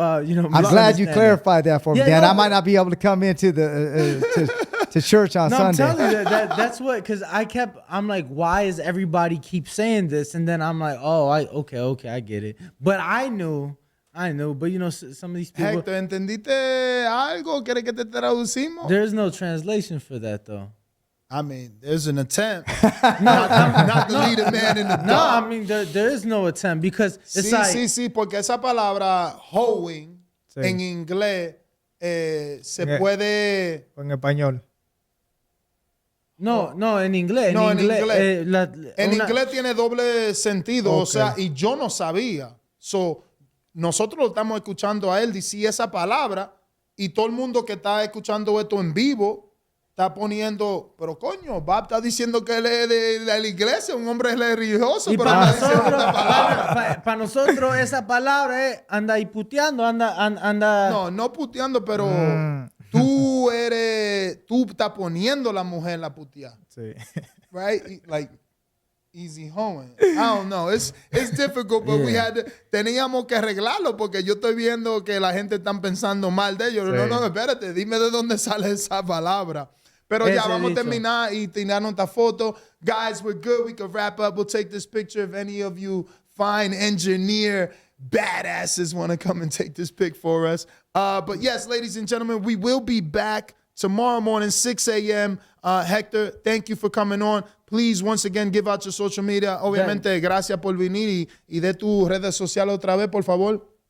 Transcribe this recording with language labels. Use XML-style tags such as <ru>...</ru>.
<en>I'm glad you clarified that for me, Dan. I might not be able to come into the to church on Sunday. I'm telling you that's what, because I'm like, why is everybody keep saying this? And then I'm like, oh, okay, I get it. But I knew, but some of these people.</en> <es>Hector, ¿entendiste algo? ¿Quieres que te traducimos?</es> <en>There's no translation for that though. I mean, there's an attempt. not to lead a man in the dark. No, I mean, there is no attempt because it's</en> <es>sí, porque esa palabra hoeing en inglés se puede. En español. No, en inglés. No, en inglés. En inglés tiene doble sentido, o sea, y yo no sabía. So, nosotros lo estamos escuchando a él decir esa palabra y todo el mundo que está escuchando esto en vivo está poniendo, pero coño, Bout está diciendo que él es de la iglesia, un hombre religioso. Y pero para nosotros esa palabra es anda ahí puteando, anda. No puteando, pero tú estás poniendo a la mujer la putear. Sí.</es> <en>Right? Like, easy hoeing. I don't know. It's difficult, but</en> <es>teníamos que arreglarlo porque yo estoy viendo que la gente está pensando mal de ellos. Sí. No, espérate, dime de dónde sale esa palabra. Pero ya Ese vamos a dicho. terminar y tirarnos esta foto.</es> <en>Guys, we're good. We can wrap up. We'll take this picture if any of you fine engineer badasses want to come and take this pic for us. But yes, ladies and gentlemen, we will be back tomorrow morning, 6 a.m. Hector, thank you for coming on. Please, once again, give out your social media.</en> <es>Obviamente, gracias por venir y de tus redes sociales otra vez, por favor.</es>